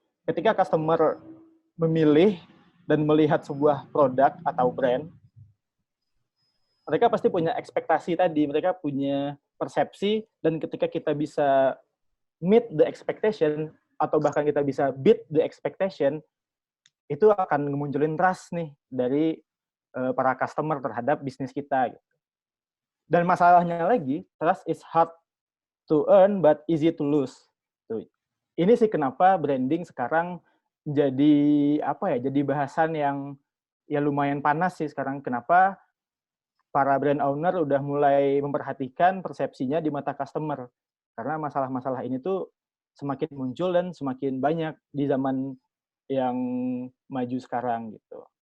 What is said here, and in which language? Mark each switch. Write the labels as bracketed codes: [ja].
[id] Ketika customer memilih dan melihat sebuah produk atau brand, mereka pasti punya ekspektasi tadi, mereka punya persepsi, dan ketika kita bisa [en] meet the expectation [id] atau bahkan kita bisa [en] beat the expectation, [id] itu akan ngemunculin trust nih dari para customer terhadap bisnis kita. Dan masalahnya lagi, [en] trust is hard to earn but easy to lose. [id] Tuh. Ini sih kenapa branding sekarang jadi apa ya? Jadi bahasan yang ya lumayan panas sih sekarang. Kenapa para brand owner udah mulai memperhatikan persepsinya di mata customer? Karena masalah-masalah ini tuh semakin muncul dan semakin banyak di zaman yang maju sekarang gitu.